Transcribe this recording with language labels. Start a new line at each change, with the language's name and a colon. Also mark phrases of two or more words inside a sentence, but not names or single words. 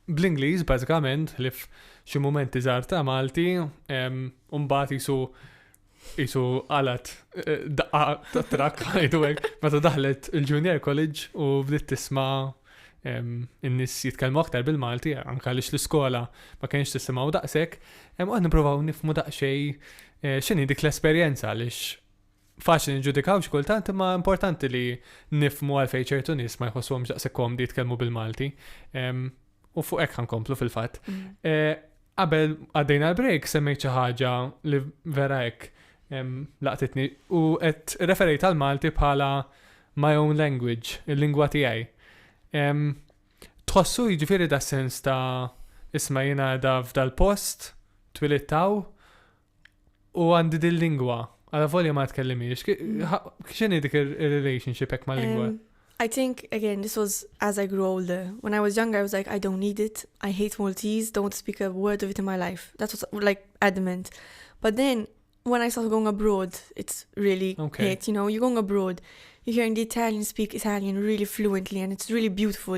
Maltese: bl-Ingliż bażikament li xi momenti żgħar ta' Malti, u mbagħad jisu qalat daqqa ta' trakk ħajdu hekk meta daħlet il-Junior College u bdiet tisma' in-nies jitkellmu aktar bil-Malti anke għaliex l-iskola ma kienx tisimgħu daqshekk, qed nippruvaw nifhmu daqsxejn x'inhi dik l-esperjenza għaliex faċli nġudikaw x'kultant imma importanti li nifhmu għalfejn ċertu nies ma jħossuhomx daqshekk komdi jitkellmu bil-Malti. U fuq hekk ħankomplu fil-fatt. Qabel għaddejna l-break semmejt xi ħaġa li vera hekk laqtitni u qed referejt għal Malti bħala
English: my own language,
Maltese: il-lingwa tiegħi. Tħossu jiġifieri da sens ta' isma' jiena da f'dal-post twilittaw u għandi dil-lingwa. Għala volja ma tkellimiex. X'inhi dik ir-relationship hekk mal-lingwa?
English: I think, again, this was as I grew older. When I was younger, I was like, I don't need it. I hate Maltese. Don't want to speak a word of it in my life. That was like adamant. But then when I started going abroad, it's really hit. You know, you're going abroad, you're hearing the Italians speak Italian really fluently and it's really beautiful.